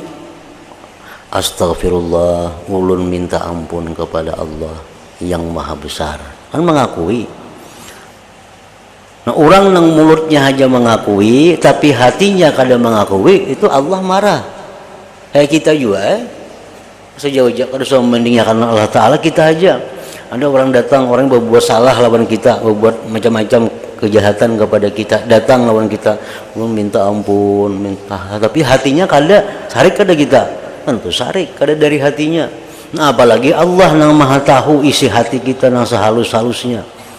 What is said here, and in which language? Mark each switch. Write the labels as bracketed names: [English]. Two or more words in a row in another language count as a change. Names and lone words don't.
[Banjar] Astagfirullah, ulun minta ampun kepada Allah yang maha besar, kan mengakui. Nah, orang yang mulutnya hanya mengakui tapi hatinya kada mengakui, itu Allah marah. Kayak kita juga sejauh-jauh kada usah mendingnya karena Allah Ta'ala, kita aja ada orang datang, orang berbuat salah lawan kita, berbuat macam-macam kejahatan kepada kita, datang lawan kita, minta ampun, minta, tapi hatinya kada sarik kada kita, tentu sarik kada dari hatinya. [Indonesian] Nah, apalagi Allah yang maha tahu isi hati kita yang sehalus-halusnya.